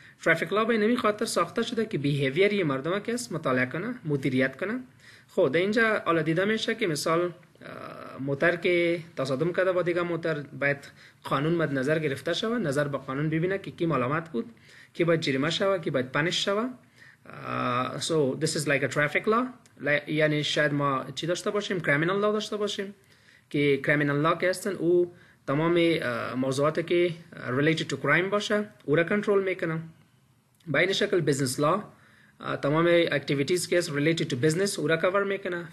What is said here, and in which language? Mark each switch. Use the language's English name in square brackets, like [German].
[Persian] ترافیک لا به اینمی خاطر ساخته شده که بیهیویری مردم که است مطالعه کنه، مدیریت کنه. خب در اینجا حالا دیده میشه که مثال موتر که تصادم کرده با دیگه موتر باید قانون مد نظر گرفته شود، نظر به قانون ببینه که کی ملامت بود، کی باید جریمه شود، کی باید پنش شود. [English] So this is like a traffic law. [Persian] یعنی شاید ما چی داشته باشیم؟ criminal law داشته باشیم که criminal law که هستن او تمام موضوعات که [English] related to crime [Persian] باشه او را کنترل میکنه. به این شکل business law تمام activities که [English] related to business [Persian] او را کور میکنه.